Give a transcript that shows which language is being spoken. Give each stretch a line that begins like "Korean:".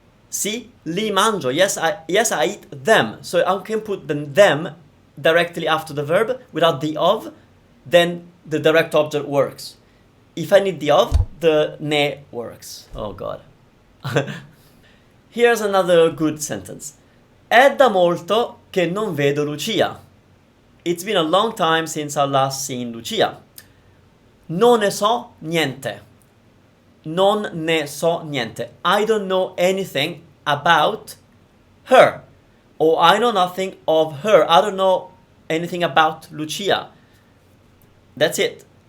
Italian: Sì, li mangio.
English: Yes, I eat them. So I can put the them directly after the verb without the of, then the direct object works. If I need the of, the ne works. Oh god. Here's another good sentence.
Italian: È da molto che non vedo Lucia.
English: It's been a long time since I last seen Lucia.
Italian: Non ne so niente. Non ne so niente.
English: I don't know anything about her. Or I know nothing of her. I don't know anything about Lucia. That's it.